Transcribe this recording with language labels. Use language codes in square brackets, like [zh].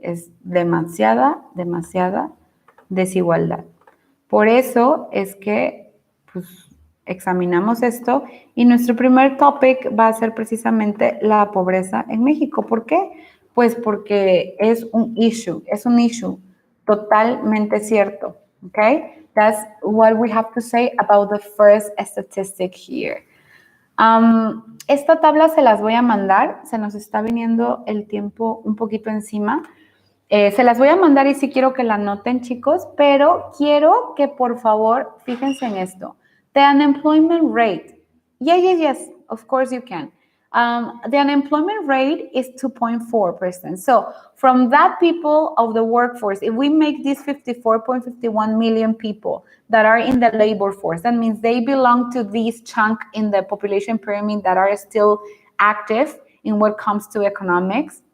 [es] Es demasiada desigualdad. Por eso es que pues, examinamos esto y nuestro primer topic va a ser precisamente la pobreza en México. ¿Por qué? Pues porque es un issue totalmente cierto. [en] Okay? That's what we have to say about the first statistic here. [es] Esta tabla se las voy a mandar, se nos está viniendo el tiempo un poquito encima. Se las voy a mandar y sí quiero que la anoten, chicos, pero quiero que por favor fíjense en esto. [en] The unemployment rate. Yes, of course you can. The unemployment rate is 2.4%. So from that people of the workforce, if we make these 54.51 million people that are in the labor force, that means they belong to this chunk in the population pyramid that are still active in what comes to economics.